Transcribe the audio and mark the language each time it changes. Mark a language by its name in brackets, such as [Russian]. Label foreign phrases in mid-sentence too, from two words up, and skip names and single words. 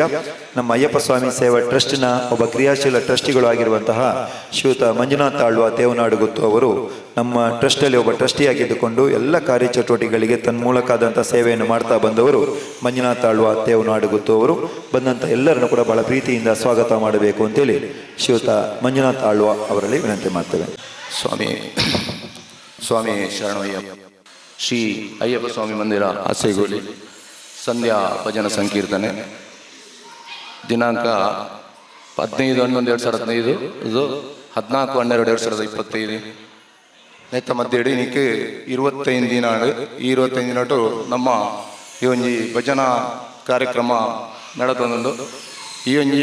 [Kannada] ನಮ್ಮ ಅಯ್ಯಪ್ಪ ಸ್ವಾಮಿ ಸೇವಾ ಟ್ರಸ್ಟ್ನ ಒಬ್ಬ ಕ್ರಿಯಾಶೀಲ ಟ್ರಸ್ಟಿಗಳು ಆಗಿರುವಂತಹ ಶ್ರೀಯುತ ಮಂಜುನಾಥ್ ಆಳ್ವ ತೇವನಾಡು ಗುತ್ತು ಅವರು ನಮ್ಮ ಟ್ರಸ್ಟಲ್ಲಿ ಒಬ್ಬ ಟ್ರಸ್ಟಿಯಾಗಿದ್ದುಕೊಂಡು ಎಲ್ಲ ಕಾರ್ಯಚಟುವಟಿಕೆಗಳಿಗೆ ತನ್ಮೂಲಕಾದಂಥ ಸೇವೆಯನ್ನು ಮಾಡ್ತಾ ಬಂದವರು ಮಂಜುನಾಥ್ ಆಳ್ವ ತೇವನಾಡು ಗುತ್ತು ಅವರು. ಬಂದಂಥ ಎಲ್ಲರನ್ನು ಕೂಡ ಬಹಳ ಪ್ರೀತಿಯಿಂದ ಸ್ವಾಗತ ಮಾಡಬೇಕು ಅಂತೇಳಿ ಶ್ರೀಯುತ ಮಂಜುನಾಥ್ ಆಳ್ವ ಅವರಲ್ಲಿ ವಿನಂತಿ ಮಾಡ್ತೇವೆ. ಸ್ವಾಮಿ ಶರಣಯ್ಯಪ್ಪ. [Tulu] ಶ್ರೀ ಅಯ್ಯಪ್ಪ ಸ್ವಾಮಿ ಮಂದಿರ ಆಸೆಗೋಲಿ ಸಂಧ್ಯಾ ಭಜನ ಸಂಕೀರ್ತನೆ ದಿನಾಂಕ 15/11/2015 ಇದು 14/12/2025 ನೆತ್ತ ಮಧ್ಯೆ ನಿಕ್ಕೆ 25 ದಿನ ಈ 25 ದಿನಟು ನಮ್ಮ ಈ ಒಂಜಿ ಭಜನಾ ಕಾರ್ಯಕ್ರಮ ನಡೆದೊಂದು ಈ ಒಂಜಿ